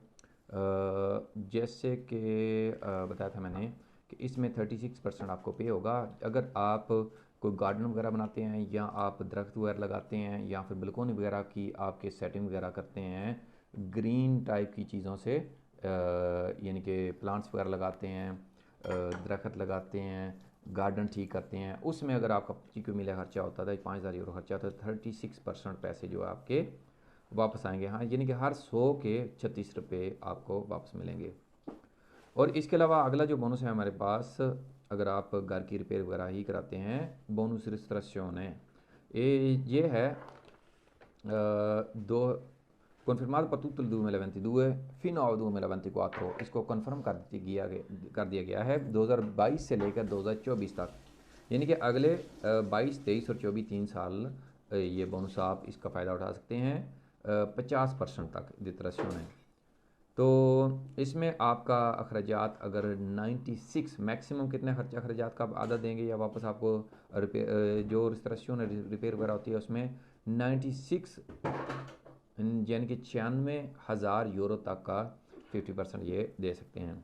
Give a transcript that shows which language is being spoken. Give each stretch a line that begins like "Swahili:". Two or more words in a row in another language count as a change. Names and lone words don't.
Hindi: जैसे कि बताया था मैंने कि इसमें 36% आपको पे होगा अगर आप कोई गार्डन वगैरह बनाते हैं या आप दरख्त वगैरह लगाते हैं या फिर बलकोनी वगैरह की आपके सेटिंग वगैरह करते हैं
English: green type
Hindi: की चीज़ों से, यानी कि प्लांट्स वगैरह लगाते हैं, दरख्त लगाते हैं, गार्डन ठीक करते हैं, उसमें अगर आपका 25 को मिला खर्चा होता था, 5,000 यूरो खर्चा होता है, 36% पैसे जो आपके वापस आएंगे। हाँ, यानी कि हर 100 के 36 रुपये आपको वापस मिलेंगे। और इसके अलावा अगला जो बोनस है हमारे पास, अगर आप घर की रिपेयर वगैरह ही कराते हैं,
Italian: bonus ristrutturazione
Hindi: है ये है दो
Italian: confermato per tutto il 2022 fino al 2024।
Hindi: इसको कंफर्म कर दिया गया है 2022 से लेकर 2024 तक, यानी कि अगले 22, 23 और 24 3 साल ये बोनस आप इसका फ़ायदा उठा सकते हैं 50% तक डिट्रेक्शन है। तो इसमें आपका अखराजात अगर 96 मैक्सिमम कितने अखराजात का आप आधा देंगे या वापस आपको जो रिस्ट्रक्शन रिपेयर वगैरह होती है उसमें 96 यानी कि 96,000 यूरो तक का 50% ये दे सकते हैं।